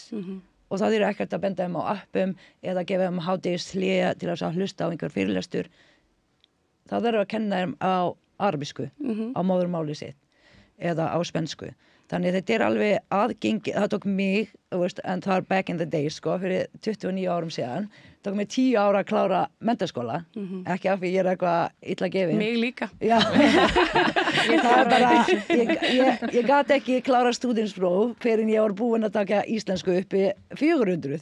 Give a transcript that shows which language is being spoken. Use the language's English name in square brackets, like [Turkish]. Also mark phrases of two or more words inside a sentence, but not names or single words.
[Icelandic] Og það ekkert að benda þeim á appum eða gefa þeim hádegishlé til að hlusta á einhver fyrirlestur. Það að kenna þeim á arabísku, á móðurmáli sitt eða á spensku. Þannig þetta alveg aðgengi, það tók mig, en það [English] back in the days, [Icelandic] fyrir 29 árum síðan, tók mig 10 ára að klára menntaskóla, ekki af því ég eitthvað illa gefin. Mig líka. Já, það bara, ég gat ekki klára stúdentspróf fyrir en ég var búin að taka íslensku uppi 400.